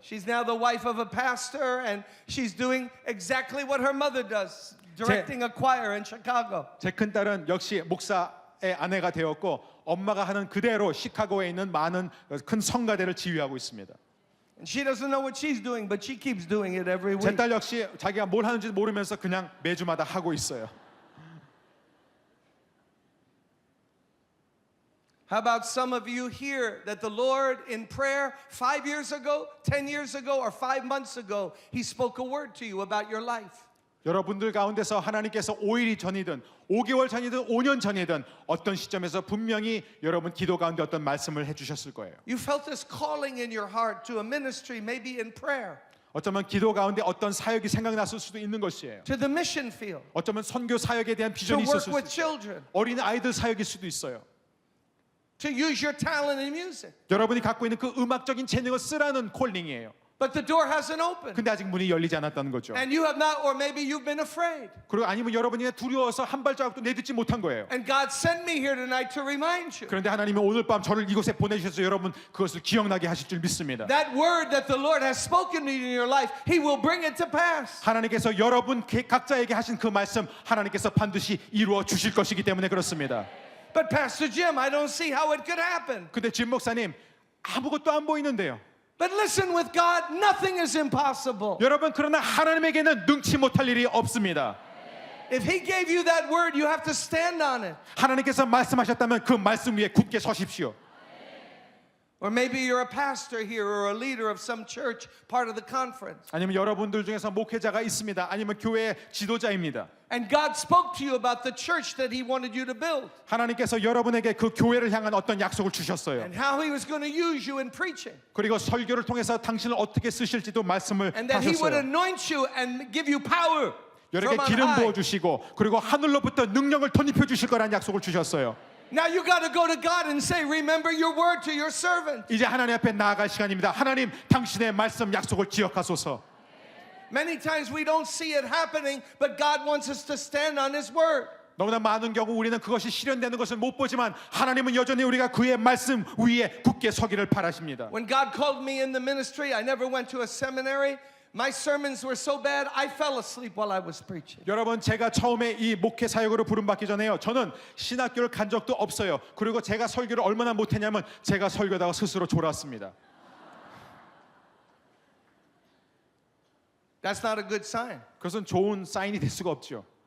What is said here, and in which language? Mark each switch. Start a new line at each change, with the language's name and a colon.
English: She's now the wife of a pastor, and she's doing exactly what her mother does, directing a choir in Chicago.
Korean: 제 큰 딸은 역시 목사의 아내가 되었고 엄마가 하는 그대로 시카고에 있는 많은 큰 성가대를 지휘하고 있습니다.
English: And she doesn't know what she's doing, but she keeps doing it every
Korean: 제
English: week.
Korean: 딸 역시 자기가 뭘 하는지 모르면서 그냥 매주마다 하고 있어요.
English: How about some of you here that the Lord in prayer 5 years ago, 10 years ago, or 5 months ago, He spoke a word to you about your life?
Korean: 여러분들 가운데서 하나님께서 5일 전이든 5개월 전이든 5년 전이든 어떤 시점에서 분명히 여러분 기도 가운데 어떤 말씀을 해주셨을 거예요.
English: You felt this calling in your heart to a ministry, maybe in prayer,
Korean: 어쩌면 기도 가운데 어떤 사역이 생각났을 수도 있는 것이에요.
English: to the mission field,
Korean: 어쩌면 선교 사역에 대한
English: to
Korean: 비전이
English: work
Korean: 있었을
English: with
Korean: 수도 있어요.
English: children,
Korean: 어린 아이들 사역일 수도 있어요.
English: to use your talent in music.
Korean: 여러분이 갖고 있는 그 음악적인 재능을 쓰라는 콜링이에요.
English: But the door hasn't opened.
Korean: 근데 아직 문이 열리지 않았다는 거죠.
English: And you have not, or maybe you've been afraid.
Korean: 그리고 아니면 여러분이 두려워서 한 발자국도 내딛지 못한 거예요.
English: And God sent me here tonight to remind you.
Korean: 그런데 하나님은 오늘 밤 저를 이곳에 보내주셔서 여러분 그것을 기억나게 하실 줄 믿습니다.
English: That word that the Lord has spoken to you in your life, He will bring it to pass.
Korean: 하나님께서 여러분 각자에게 하신 그 말씀 하나님께서 반드시 이루어 주실 것이기 때문에 그렇습니다.
English: But Pastor Jim, I don't see how it could happen.
Korean: 근데 진 목사님 아무것도 안 보이는데요.
English: But listen, with God, nothing is impossible.
Korean: 여러분 그러나 하나님에게는 능치 못할 일이 없습니다.
English: If He gave you that word, you have to stand on it.
Korean: 하나님께서 말씀하셨다면 그 말씀 위에 굳게 서십시오.
English: Or maybe you're a pastor here or a leader of some church, part of the conference.
Korean: 아니면 여러분들 중에서 목회자가 있습니다. 아니면 교회 지도자입니다.
English: And God spoke to you about the church that He wanted you to build
Korean: 하나님께서 여러분에게 그 교회를 향한 어떤 약속을 주셨어요.
English: and how He was going to use you in preaching.
Korean: 그리고 설교를 통해서 당신을 어떻게 쓰실지도 말씀을
English: And that He would
Korean: 하셨어요.
English: anoint you and give you power
Korean: 여러분에게
English: from on
Korean: 기름
English: high.
Korean: 부어주시고 그리고 하늘로부터 능력을 덧입혀 주실 거라는 약속을 주셨어요.
English: Now you got to go to God and say, remember your word to your servant.
Korean: 이제 하나님 앞에 나아갈 시간입니다. 하나님 당신의 말씀 약속을 기억하소서.
English: Many times we don't see it happening, but God wants us to stand on His word.
Korean: 너무나 많은 경우 우리는 그것이 실현되는 것을 못 보지만 하나님은 여전히 우리가 그의 말씀 위에 굳게 서기를 바라십니다.
English: When God called me in the ministry, I never went to a seminary. My sermons were so bad, I fell asleep while I was preaching.
Korean: 여러분 제가 처음에 이 목회 사역으로 부름받기 전에요. 저는 신학교를 간 적도 없어요. 그리고 제가 설교를 얼마나 못했냐면 제가 설교다가 스스로 졸았습니다.
English: That's not a good sign.
Korean: 그것은 좋은 사인이 될 수가 없죠.